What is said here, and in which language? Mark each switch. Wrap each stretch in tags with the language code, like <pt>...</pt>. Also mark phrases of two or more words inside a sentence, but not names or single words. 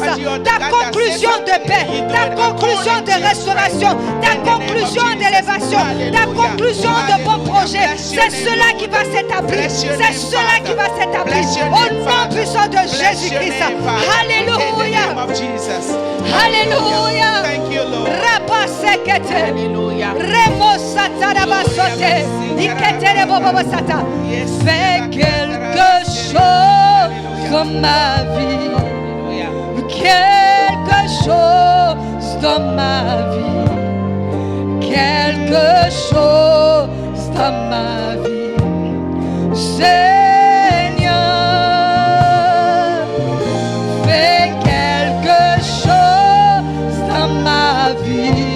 <fr>Ta conclusion de paix, ta conclusion de restauration, ta conclusion d'élévation, ta conclusion de bon projet. C'est cela qui va s'établir. C'est cela qui va s'établir. Au nom puissant de Jésus-Christ. Alléluia. Alléluia. Rabba sekete. Remo satarabasote. Ikete rebobo sata. Fais quelque chose dans ma vie. Quelque chose dans ma vie. Quelque chose dans ma vie. Seigneur, fais quelque chose dans ma vie.</fr>